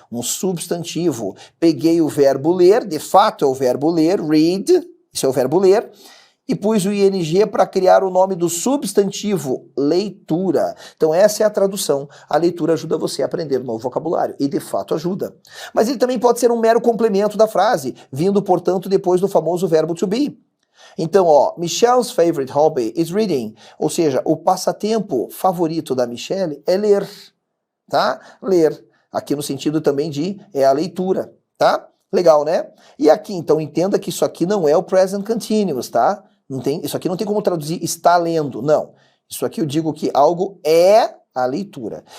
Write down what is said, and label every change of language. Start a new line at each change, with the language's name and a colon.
Portuguese: Um substantivo. Peguei o verbo ler, de fato é o verbo ler, read, isso é o verbo ler, e pus o ing para criar o nome do substantivo, leitura. Então essa é a tradução. A leitura ajuda você a aprender novo vocabulário, e de fato ajuda. Mas ele também pode ser um mero complemento da frase, vindo, portanto, depois do famoso verbo to be. Então, ó,
English: Michelle's favorite hobby is reading.
Portuguese: Ou seja, o passatempo favorito da Michelle é ler, tá? Ler. Aqui no sentido também de a leitura, tá? Legal, né? E aqui, então, entenda que isso aqui não é o present continuous, tá? Isso aqui não tem como traduzir está lendo, não. Isso aqui eu digo que algo é a leitura.